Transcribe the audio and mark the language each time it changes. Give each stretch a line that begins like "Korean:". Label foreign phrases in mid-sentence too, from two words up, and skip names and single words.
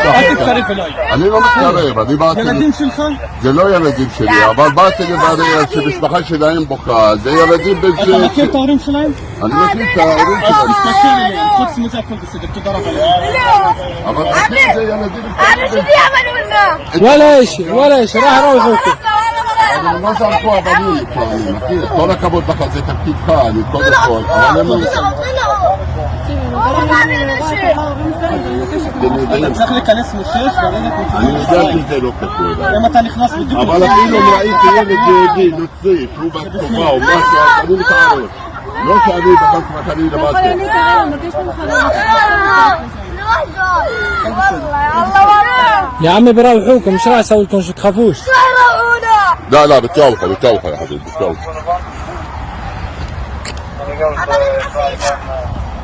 Hebrew: מתרחק. תתקרב אליי. אני לא מתקרב, אני באתי... ילדים שלך? זה לא ילדים שלי, אבל באתי לברר שמשפחה שלהם בוכה, זה ילדים בן אתה מכיר את ההורים שלהם? אני מכיר את ההורים אז שלהם, תתקשר אליהם, חוץ מזה הכל בסדר, תודה רבה לך. אבל מכיר זה ילדים...
Arabic: أنا شو بدي أعمل قلنا؟ ولا شيء راح اروحكم.
Hebrew: אבל לא זרקו הבנים איתו, אני מכיר, כל הכבוד לך, זה תפקידך, אני קודם כל, אבל הם... אתה צריך להיכנס משש ולרדת אני מפנים. יודע שזה לא כתוב, אם אתה נכנס בדיוק... אבל אפילו אם ראיתי ילד יהודי, נוצרי, שהוא בתקופה או משהו, אז אני מתערב. לא שאני בחס וחלילה לבד.
Arabic: يا عمي بروحوكم مش راح اسوي لكم شو تخافوش. لا لا بتروحوا يا حبيبي بتروحوا.